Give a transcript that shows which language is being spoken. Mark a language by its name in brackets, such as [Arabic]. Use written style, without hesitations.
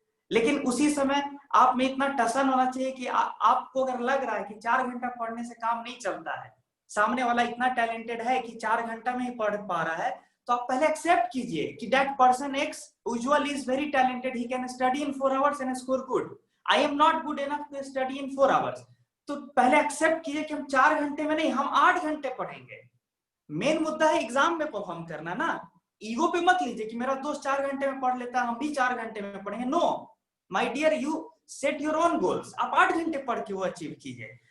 [Hindi] लेकिन उसी समय आप में इतना टसन होना चाहिए कि आपको अगर लग रहा है कि 4 घंटा पढ़ने से काम नहीं चलता है, सामने वाला इतना टैलेंटेड है कि 4 घंटा में ही पढ़ पा रहा है, तो आप पहले एक्सेप्ट कीजिए कि [English] That person X usually is very talented, he can study in 4 hours and score good. I am not good enough to study in 4 hours. [Hindi] तो पहले एक्सेप्ट कीजिए कि हम 4 घंटे में नहीं, हम 8 घंटे पढ़ेंगे। मेन मुद्दा है एग्जाम में परफॉर्म करना ना। ईगो पे मत लीजिए कि मेरा दोस्त 4 घंटे में पढ़ लेता है, हम भी 4 घंटे में पढ़ेंगे। [English] No my dear, you set your own goals. [Hindi] आप 8 घंटे पढ़ के वो अचीव कीजिए।